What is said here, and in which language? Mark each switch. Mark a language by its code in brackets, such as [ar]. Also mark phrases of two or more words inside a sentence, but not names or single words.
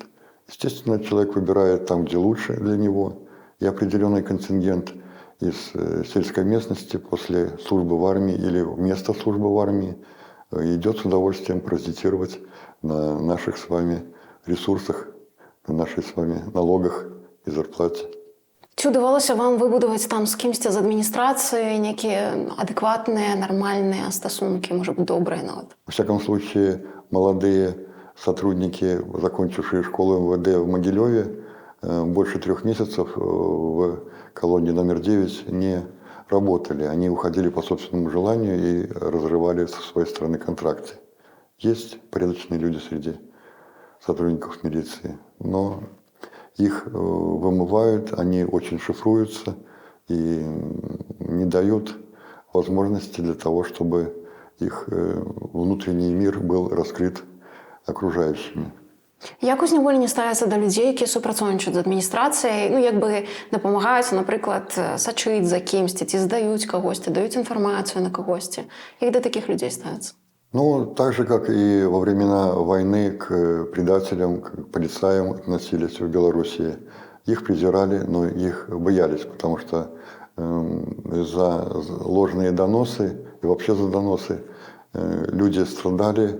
[ru] Естественно, человек выбирает там, где лучше для него, и определенный контингент из сельской местности после службы в армии или вместо службы в армии идет с удовольствием паразитировать на наших с вами ресурсах, на наших с вами налогах и зарплате. [be] Ці ўдавалася вам выбудаваць там з кімсьці з адміністрацыі некія адэкватныя, нармальныя стасункі, можа быць, добрыя нават? [ru] Во всяком случае, молодые сотрудники, закончившие школу МВД в Могилеве, больше 3 месяцев в колонии номер 9 не работали. Они уходили по собственному желанию и разрывали со своей стороны контракты. Есть порядочные люди среди сотрудников милиции, но их вымывают, они очень шифруются и не дают возможности для того, чтобы их внутренний мир был раскрыт окружающими. [be] Як у зняволенні ставяться до людей, які супрацоўнічаюць з адміністрацыяй, ну, як бы дапамагаюць, напрыклад, сачыць за кімсьці, ці здаюць кагосьці, даюць інфармацыю на кагосьці. Як да такіх людей ставяцца? [ru] Ну, так же, как и во времена войны к предателям, к полицаям относились в Белоруссии. Их презирали, но их боялись, потому что за ложные доносы и вообще за доносы люди страдали.